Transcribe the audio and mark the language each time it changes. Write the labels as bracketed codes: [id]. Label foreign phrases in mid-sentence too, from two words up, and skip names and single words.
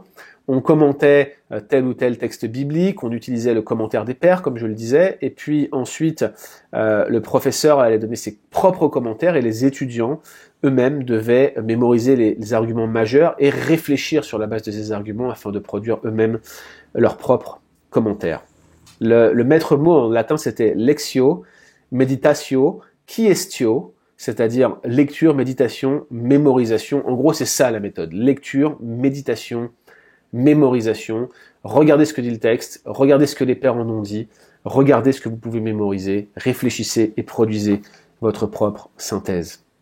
[fr] On commentait tel ou tel texte biblique, on utilisait le commentaire des pères, comme je le disais, et puis ensuite, le professeur allait donner ses propres commentaires et les étudiants eux-mêmes devaient mémoriser les arguments majeurs et réfléchir sur la base de ces arguments afin de produire eux-mêmes leurs propres commentaires. Le maître mot en latin, c'était [la] lectio, meditatio, quiestio, [fr] c'est-à-dire lecture, méditation, mémorisation. En gros, c'est ça la méthode. Lecture, méditation, mémorisation. Regardez ce que dit le texte, regardez ce que les pères en ont dit, regardez ce que vous pouvez mémoriser, réfléchissez et produisez votre propre synthèse.